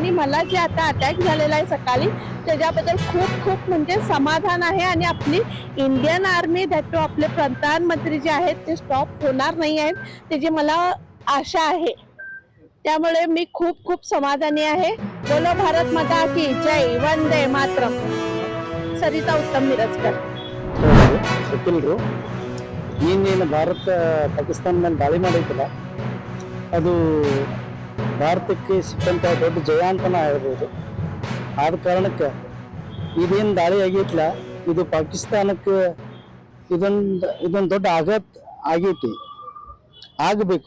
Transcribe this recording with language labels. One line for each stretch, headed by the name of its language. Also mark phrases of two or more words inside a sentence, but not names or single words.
Marathi: आणि मला जे आता अटॅक झालेला आहे सकाळी त्याच्याबद्दल खूप खूप म्हणजे समाधान आहे आणि आपली
English: Indian Army that too
Marathi: आपले प्रधानमंत्री जे आहेत ते स्टॉप होणार नाही आहेत त्याची मला आशा आहे. त्यामुळे मी खूप खूप समाधानी आहे.
Hindi: बोलो भारत माता की जय,
Sanskrit: वंदे मातरम.
Marathi: सरिता उत्तम मिरजकर.
Kannada: ವಕೀಲರು ನೀನೇನು ಭಾರತ ಪಾಕಿಸ್ತಾನ ಮೇಲೆ ದಾಳಿ ಮಾಡೈತಲ್ಲ ಅದು ಭಾರತಕ್ಕೆ ಸಿಕ್ಕಂತ ದೊಡ್ಡ ಜಯ ಅಂತನ ಹೇಳ್ಬೋದು. ಆದ ಕಾರಣಕ್ಕೆ ಇದೇನು ದಾಳಿ ಆಗೈತಲ್ಲ ಇದು ಪಾಕಿಸ್ತಾನಕ್ಕೆ ಇದೊಂದು ದೊಡ್ಡ ಆಘಾತ ಆಗೈತಿ, ಆಗಬೇಕು.